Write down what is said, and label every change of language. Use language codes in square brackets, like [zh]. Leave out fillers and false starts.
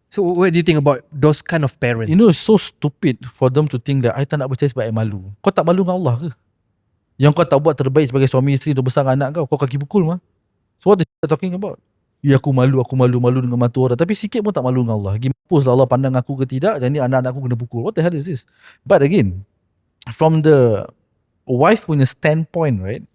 [en] So what do you think about those kind of parents? You know, so stupid for them to think that I [ms] tak nak bercerai sebab I malu. Kau tak malu dengan Allah ke? Yang kau tak buat terbaik sebagai suami isteri untuk besarkan anak kau kaki pukul mah. [en] So what the shit talking about? [ms] Ya aku malu dengan mata orang. Tapi sikit pun tak malu dengan Allah. Gimpus Allah pandang aku ke tidak, jadi anak-anak aku kena pukul. [en] What the hell is this? But again, from the wife punya standpoint, right?